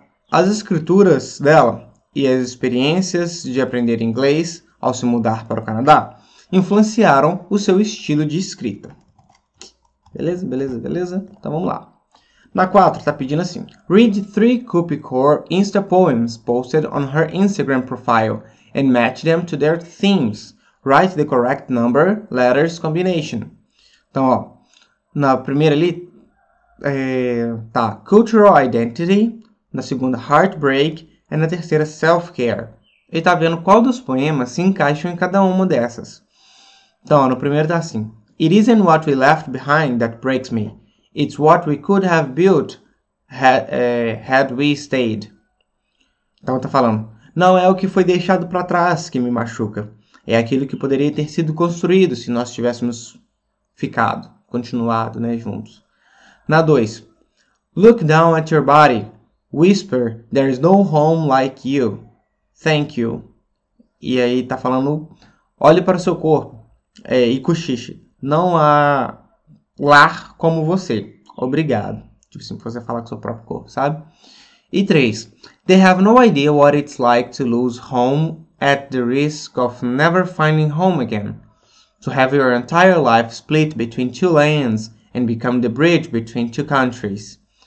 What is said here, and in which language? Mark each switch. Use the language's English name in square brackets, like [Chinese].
[Portuguese] As escrituras dela e as experiências de aprender inglês ao se mudar para o Canadá influenciaram o seu estilo de escrita. Beleza? Então vamos lá. Na 4, tá pedindo assim: [English] Read 3 Kupi Kaur Insta poems posted on her Instagram profile and match them to their themes. Write the correct number, letters combination. [Portuguese] Então, ó, na primeira ali tá Cultural Identity, na segunda Heartbreak e na terceira Self-Care. Ele tá vendo qual dos poemas se encaixam em cada uma dessas. Então, ó, no primeiro tá assim: [English] It isn't what we left behind that breaks me. It's what we could have built had we stayed. [Portuguese] Então tá falando, não é o que foi deixado para trás que me machuca. É aquilo que poderia ter sido construído se nós tivéssemos continuado, né, juntos. [English] Na 2, Look down at your body. Whisper, there's no home like you. Thank you. [Portuguese] E aí tá falando, olhe para o seu corpo e cochiche. Não há lar como você. Obrigado. Tipo assim, você falar com o seu próprio corpo, sabe? E 3. [English] They have no idea what it's like to lose home at the risk of never finding home again. To have your entire life split between 2 lands and become the bridge between 2 countries.